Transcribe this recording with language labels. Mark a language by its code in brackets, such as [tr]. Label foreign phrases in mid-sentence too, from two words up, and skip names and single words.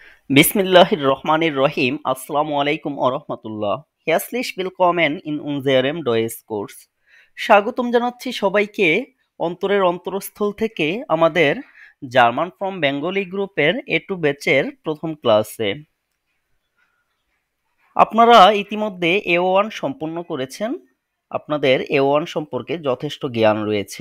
[ar] بسم الله الرحمن الرحيم. السلام عليكم ورحمة الله. [de] Herzlich willkommen in unserem Deutschkurs. [bn] স্বাগতম জানাচ্ছি সবাইকে অন্তরের অন্তরস্থল থেকে আমাদের [en] German from Bengali [bn] গ্রুপের এ টু ব্যাচের প্রথম ক্লাসে। আপনারা ইতিমধ্যে A1 সম্পন্ন করেছেন। আপনাদের A1 সম্পর্কে যথেষ্ট জ্ঞান রয়েছে।